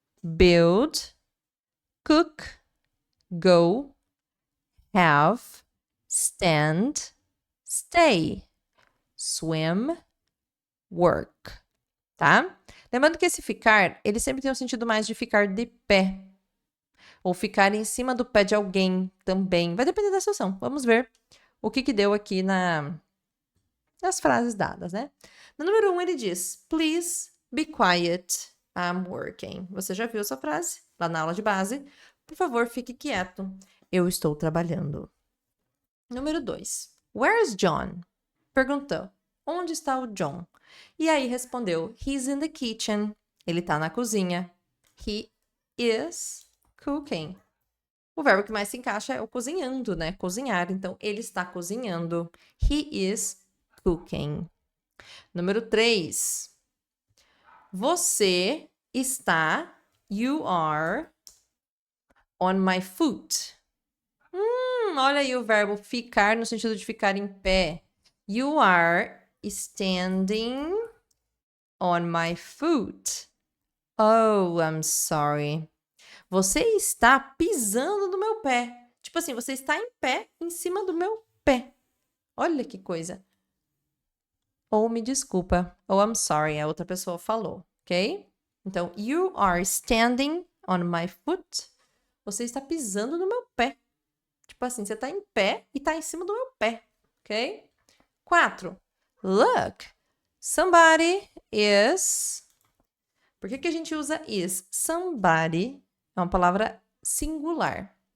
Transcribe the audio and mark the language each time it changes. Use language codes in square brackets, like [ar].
[en] Build, cook, go, have, stand, stay, swim, work, tá? [pt] Lembrando que esse ficar, ele sempre tem um sentido mais de ficar de pé. Ou ficar em cima do pé de alguém também. Vai depender da situação. Vamos ver o que deu aqui as frases dadas, né? No número 1, ele diz, [en] please be quiet, I'm working. [pt] Você já viu essa frase lá na aula de base? Por favor, fique quieto, eu estou trabalhando. Número 2, [en] where's John? [pt] Perguntou, onde está o John? E aí respondeu, [en] he's in the kitchen. [pt] Ele está na cozinha. [en] He is cooking. [pt] O verbo que mais se encaixa é o cozinhando, né? Cozinhar. Então, ele está cozinhando. [en] He is cooking. [pt] Número 3. Você está, [en] you are, on my foot. [pt] Olha aí o verbo ficar no sentido de ficar em pé. [en] You are standing on my foot. Oh, I'm sorry. [pt] Você está pisando no meu pé. Tipo assim, você está em pé em cima do meu pé. Olha que coisa. Ou me desculpa. Ou [en] I'm sorry, [pt] a outra pessoa falou, ok? [en] Então, you are standing on my foot. [pt] Você está pisando no meu pé. Tipo assim, você está em pé e está em cima do meu pé, ok? 4. [en] Look, somebody is... [pt] Por que a gente usa is? Somebody é uma palavra singular.